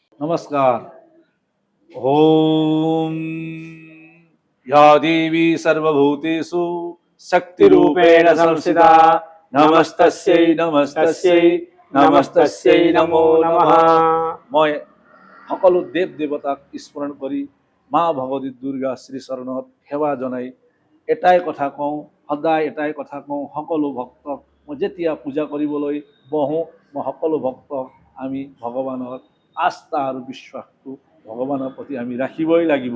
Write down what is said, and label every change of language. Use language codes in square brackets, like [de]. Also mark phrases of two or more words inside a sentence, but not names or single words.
[hi] नमस्कार। [sa] ओम या देवी सर्वभूतेषु शक्तिरूपेण संस्थिता नमस्तस्यै नमस्तस्यै नमस्तस्यै नमो नमः। [as] मैं সকলো দেৱ দেৱতাক স্মৰণ কৰি মা ভগৱতী দুৰ্গা শ্ৰী চৰণত সেৱা জনাই এটাই কথা কওঁ, সদায় এটাই কথা কওঁ, সকলো ভক্তক মই যেতিয়া পূজা কৰিবলৈ বহোঁ মই সকলো ভক্তক আমি ভগৱানৰ আস্থা আৰু বিশ্বাসটো ভগৱানৰ প্ৰতি আমি ৰাখিবই লাগিব।